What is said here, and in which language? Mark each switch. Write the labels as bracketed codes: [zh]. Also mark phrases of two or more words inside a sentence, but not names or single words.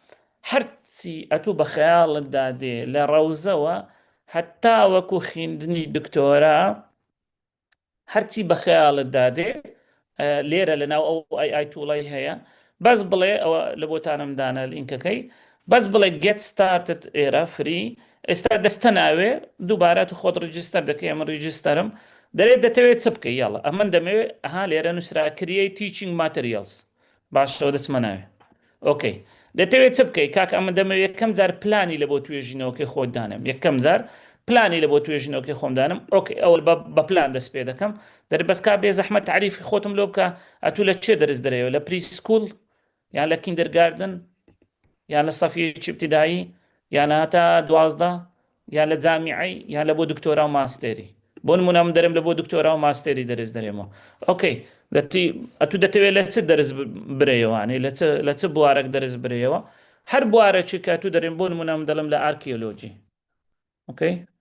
[ckb] هەرچی ئەتوو بە خەیاڵت دادێ لە ڕەوزەوە هەتا وەکو خوێندنی دکتۆرە هەرچی بە خەیاڵت دادێ لێرە لەناو ئەو AI تووڵی هەیە بەس بڵێ ئەوە لە بۆتانم دانە لینکەکەی بەس بڵێ [en] get started [ckb] ئێرە فری ئێستا دەستە ناوێ دووبارە تو خۆت ڕجیستەر دەکەی ئەمە ڕجیستەرم دەرێت دەتەوێت چ بکەی یاڵە ئەمە دەمەوێت ئەها لێرە نووسرا [en] create teaching materials [ckb] باشەوە دەستمە ناوێ ئۆکەی دەتەوێت چ بکەی کاک ئەمە دەمەوێت یەکەم جار پلانی لە بۆ توێژینەوەکەی خۆت دانم یەکەم جار پلانی لە بۆ توێژینەوەکەی خۆم دانم ئۆکەی ئەوە بە پلان دەست پێ دەکەم دەربەسکا بێ زەحمەت تعریفی خۆتم لۆ بکە ئەتوو لە چێ دەرز دەرەوە لە [en] pre school [ckb] یان لە کیندەرگاردن یان لە سەفی ابتیدایی یان هەتا 12 یان لە جامیعی یان لە بۆ دکتۆرا و ماستێری بۆ نمونە من دەرم لە بۆ دکتۆرا و ماستێری دەرز دەرێمەوە ئۆکەی ئەتوو دەتەوێت لە چ دەرز برێەوەوانێ لە چ بوارێک دەرز برێەوە هەر بوارێکی کە تو دەرێن بۆ نمونە من دەڵم لە ئارکیۆلۆجی ئۆکەی